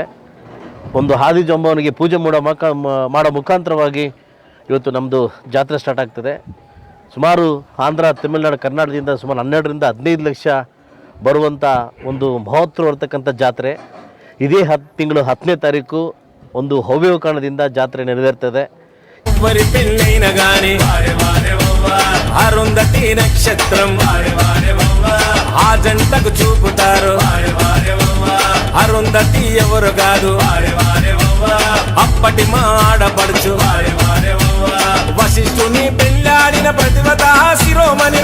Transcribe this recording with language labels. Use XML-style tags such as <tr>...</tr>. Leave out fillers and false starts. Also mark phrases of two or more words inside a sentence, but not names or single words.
<kn>ಒಂದು ಹಾದಿ ಜಂಬವನಿಗೆ ಪೂಜೆ ಮಾಡೋ ಮುಖಾಂತರವಾಗಿ ಇವತ್ತು ನಮ್ಮದು ಜಾತ್ರೆ ಸ್ಟಾರ್ಟ್ ಆಗ್ತದೆ. ಸುಮಾರು ಆಂಧ್ರ, ತಮಿಳುನಾಡು, ಕರ್ನಾಟಕದಿಂದ ಸುಮಾರು 12ರಿಂದ 15 ಲಕ್ಷ ಬರುವಂಥ ಒಂದು ಮಹೋತ್ತರವಾಗಿರ್ತಕ್ಕಂಥ ಜಾತ್ರೆ. ಇದೇ ತಿಂಗಳು 10ನೇ ತಾರೀಕು ಒಂದು ಹವ್ಯಕಾರಣದಿಂದ ಜಾತ್ರೆ ನೆರವೇರ್ತದೆ.</kn> <te>అరుంధతి నక్షత్రం ఆ జంటకు చూపుతారు. అరుంధతి ఎవరు కాదు అప్పటి మా ఆడపడుచు వశిష్ఠుని పెళ్ళాడిన ప్రతిభత శిరోమణిర.</te>